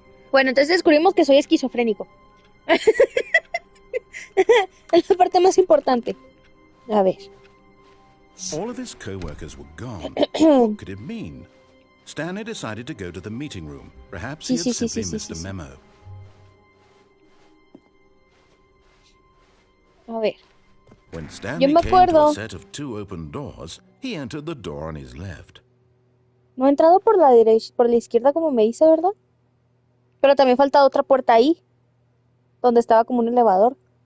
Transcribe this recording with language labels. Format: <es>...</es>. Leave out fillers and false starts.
<es>Bueno, entonces descubrimos que soy esquizofrénico. Es la parte más importante. A ver.</es> <en>All of his co-workers were gone. What could it mean? Stanley decided to go to the meeting room. Perhaps he had simply missed a memo.</en> <es>A ver.</es> <en>When Stanley came to a set of 2 open doors, he entered the door on his left.</en> <es>No he entrado por la derecha, por la izquierda como me dice, ¿verdad? Pero también falta otra puerta ahí, donde estaba como un elevador.</es>